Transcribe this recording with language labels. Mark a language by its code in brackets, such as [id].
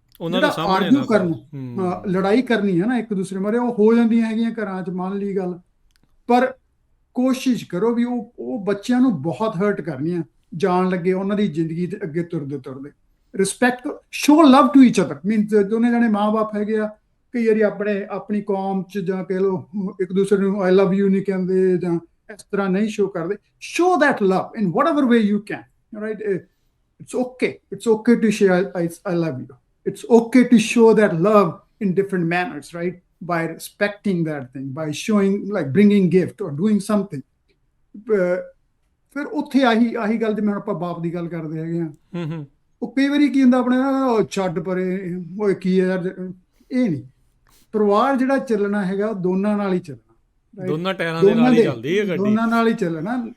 [pa] ਜਿਹੜਾ ਆਰਗੂ ਕਰਨਾ, ਲੜਾਈ ਕਰਨੀ ਹੈ ਨਾ ਇੱਕ ਦੂਸਰੇ ਮਾਰੇ, ਉਹ ਹੋ ਜਾਂਦੀਆਂ ਹੈਗੀਆਂ ਘਰਾਂ 'ਚ, ਮੰਨ ਲਈ ਗੱਲ, ਪਰ ਕੋਸ਼ਿਸ਼ ਕਰੋ ਵੀ ਉਹ ਬੱਚਿਆਂ ਨੂੰ ਬਹੁਤ ਹਰਟ ਕਰਨੀਆਂ ਜਾਣ ਲੱਗੇ ਉਹਨਾਂ ਦੀ ਜ਼ਿੰਦਗੀ ਦੇ ਅੱਗੇ ਤੁਰਦੇ ਤੁਰਦੇ। [en] respect, show love to each other, [pa] means ਦੋਨੇ ਜਣੇ ਮਾਂ-ਬਾਪ ਹੈਗੇ ਆ, ਕਈ ਵਾਰੀ ਆਪਣੀ ਕੌਮ 'ਚ ਜਾਂ ਕਹਿ ਲਓ ਇੱਕ ਦੂਸਰੇ ਨੂੰ ਆਈ ਲਵ ਯੂ ਨਹੀਂ ਕਹਿੰਦੇ ਜਾਂ ਇਸ ਤਰ੍ਹਾਂ ਨਹੀਂ ਸ਼ੋ ਕਰਦੇ। [en] Show that love in whatever way you can, right? It's okay to share I love you, it's okay to show that love in different manners, right? By respecting that thing, by showing, like bringing gift or doing something. [pa] ਫਿਰ ਉੱਥੇ ਆਹੀ ਗੱਲ, ਜਿਵੇਂ ਆਪਾਂ ਬਾਪ ਦੀ ਗੱਲ ਕਰਦੇ ਹੈਗੇ ਆ, ਉਹ ਕਈ ਵਾਰੀ ਕੀ ਹੁੰਦਾ ਆਪਣੇ ਛੱਡ ਪਰੇ, ਓਏ ਕੀ ਹੈ ਯਾਰ, ਇਹ ਨਹੀਂ। ਪਰਿਵਾਰ ਜਿਹੜਾ ਚੱਲਣਾ ਹੈਗਾ ਦੋਨਾਂ ਨਾਲ ਹੀ ਚੱਲਣਾ, ਦੋਨਾਂ ਟਾਇਰਾਂ ਦੇ ਨਾਲ ਹੀ ਚੱਲਦੀ ਹੈ ਗੱਡੀ, ਦੋਨਾਂ ਨਾਲ ਹੀ ਚੱਲਣਾ।